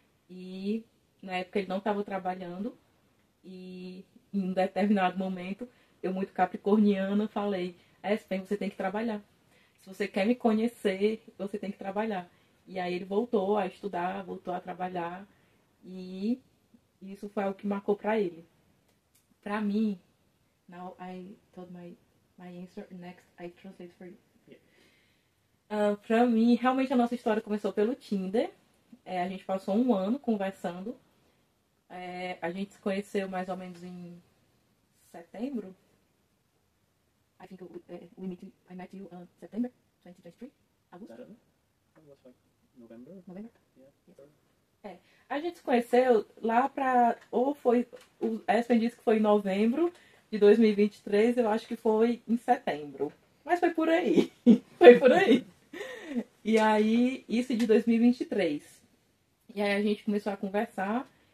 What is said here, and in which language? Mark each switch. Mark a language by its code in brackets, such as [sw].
[pt] E na época ele não estava trabalhando, e em um determinado momento, eu muito capricorniana, falei: Espen, você tem que trabalhar. Se você quer me conhecer, você tem que trabalhar. E aí ele voltou a estudar, voltou a trabalhar, e isso foi algo que marcou para ele. Para mim, [en] now I told my answer, next I translate for you. [pt] Pra mim, realmente a nossa história começou pelo Tinder. A gente passou um ano conversando. A gente se conheceu mais ou menos em setembro. [en] I think I met you September 2023. [pt] Agosto? [en] Was like November? Yeah. [pt] A gente se conheceu lá pra... Ou foi... O Espen disse que foi em novembro de 2023. Eu acho que foi em setembro. Mas foi por aí. Foi por aí. E aí, isso de 2023. E aí a gente começou a conversar.